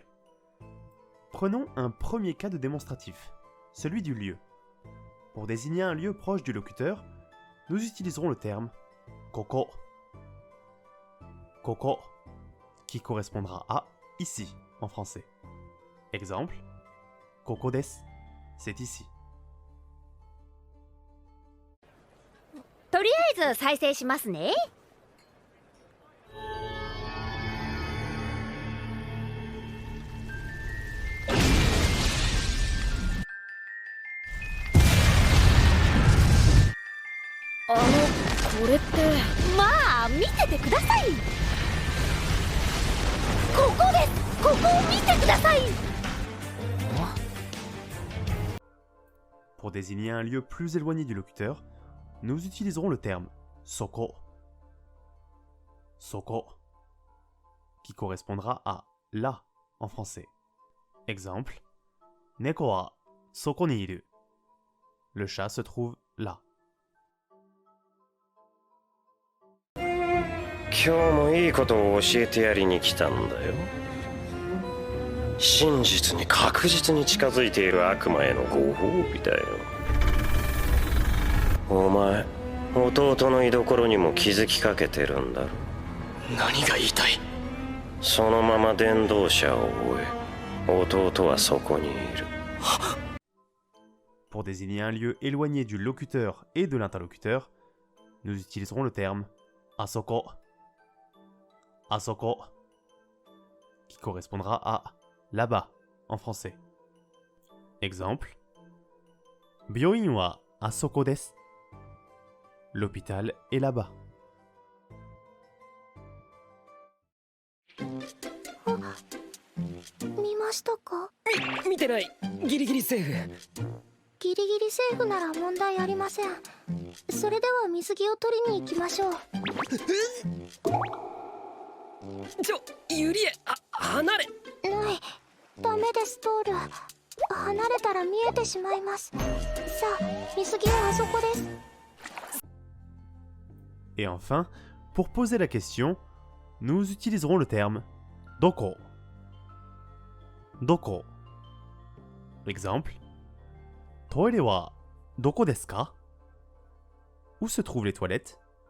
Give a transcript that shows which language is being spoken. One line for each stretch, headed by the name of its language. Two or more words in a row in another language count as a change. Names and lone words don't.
French: Prenons un premier cas de démonstratif, celui du lieu. Pour désigner un lieu proche du locuteur, nous utiliserons le terme koko. Koko, qui correspondra à ici en français. Exemple,
Japanese: ここです,
French: c'est ici.
Japanese: とりあえず再生しますね。これってまあ見ててください。ここです。ここを見てください。
French: Pour désigner un lieu plus éloigné du locuteur, nous utiliserons le terme soko. Soko, qui correspondra à là en français.
Japanese: Exemple, 猫はそこにいる.
French: Le chat se trouve là.
Japanese: 今日もいいことを教えてやりに来たんだよ。真実に確実に近づいている悪魔へのご褒美だよ。お前、弟の居所にも気づきかけてるんだろ。何が言いたい？そのまま伝道者を追え。弟はそこにいる。
French: Pour désigner un lieu éloigné du locuteur et de l'interlocuteur, nous utiliserons le terme asoko. Asoko, qui correspondra à là-bas en français. Exemple,
Japanese: 病院はあそこです.
French: L'hôpital est là-bas.
Japanese: 見ましたか？見てない。ギリギリセーフ。ギリギリセーフなら問題ありません。それでは水着を取りに行きましょう。ユリエ、離れ。ない、ダメですトール。離れたら見えてしまいます。さあ、水着はあそこです。
French: Et enfin, pour poser la question, nous utiliserons le terme doko. doko. Exemple.
Japanese: トイレはどこですか?
French: Où se trouvent les toilettes?